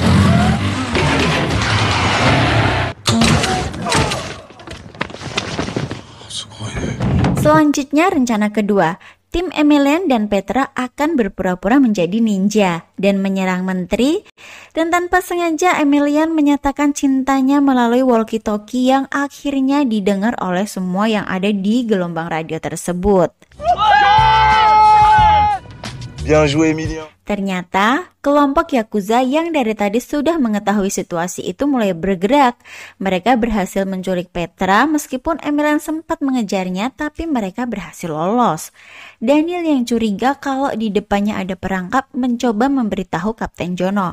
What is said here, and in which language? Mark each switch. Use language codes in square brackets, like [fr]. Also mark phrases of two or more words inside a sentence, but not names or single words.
[id] Selanjutnya rencana kedua. Tim Emilian dan Petra akan berpura-pura menjadi ninja dan menyerang menteri, dan tanpa sengaja Emilian menyatakan cintanya melalui walkie-talkie yang akhirnya didengar oleh semua yang ada di gelombang radio tersebut. [fr] Bien joué, Emilien. [id] Ternyata, kelompok Yakuza yang dari tadi sudah mengetahui situasi itu mulai bergerak. Mereka berhasil menculik Petra meskipun Emilian sempat mengejarnya, tapi mereka berhasil lolos. Daniel yang curiga kalau di depannya ada perangkap mencoba memberitahu Kapten Jono.